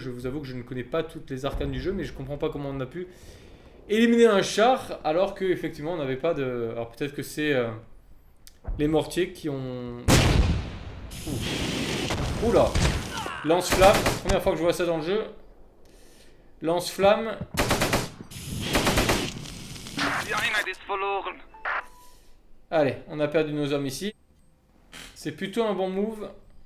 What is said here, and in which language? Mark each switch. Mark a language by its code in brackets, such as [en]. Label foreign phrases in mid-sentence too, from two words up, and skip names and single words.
[fr] Je vous avoue que je ne connais pas toutes les arcanes du jeu, mais je comprends pas comment on a pu éliminer un char alors qu'effectivement on n'avait pas de... Alors peut-être que c'est les mortiers qui ont... Ouh. Oula. Lance-flamme, première fois que je vois ça dans le jeu. Lance-flamme. [de] Die Einheit ist verloren. [fr] Allez, on a perdu nos hommes ici. C'est plutôt un bon move.